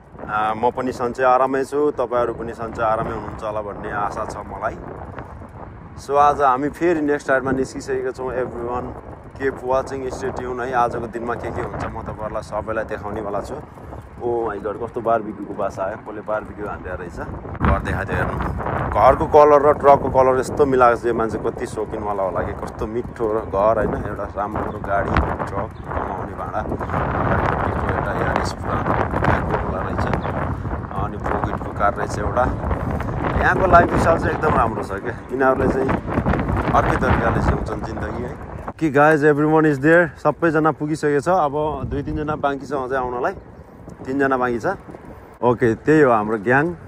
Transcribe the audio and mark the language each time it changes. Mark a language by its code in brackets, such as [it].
[ne] म पनि सन्चै आरामै छु, तपाईहरु पनि सन्चै आरामै हुनुहुन्छ होला भन्ने आशा छ मलाई। सो आज हामी फेरि नेक्स्ट राइडमा निस्किसकेका छौँ। [en] Everyone keep watching, stay tune है। [ne] आजको दिनमा के हुन्छ म तपाईहरुलाई सबैलाई देखाउने वाला छु। [en] oh my god, [ne] कस्तो बारबिक्यूको बासा आयो, कसले बारबिक्यू हान्दिया रहेछ। घर देखाइदियो हेर्नु, घरको कलर र ट्रकको कलर यस्तो मिलाएको छ। मान्छे कति शौकिनवाला होला कि, कस्तो मिठो घर हैन। एउटा राम्रो गाडी, ट्रक, कमाउने भाडा, एउटा यारिस पुरानो रहेछ, अनि प्रोगिटको कार रहेछ एउटा। यहाँको लाइफ स्टाइल चाहिँ एकदम राम्रो छ क्या। यिनीहरूले चाहिँ अर्कै तरिकाले जिउँछन् जिन्दगी है। कि [en] guys everyone is there, [ne] सबैजना पुगिसकेको छ। अब 2-3 जना बाँकी छ अझै आउनलाई, 3 जना बाँकी छ। ओके, त्यही हो हाम्रो ग्याङ।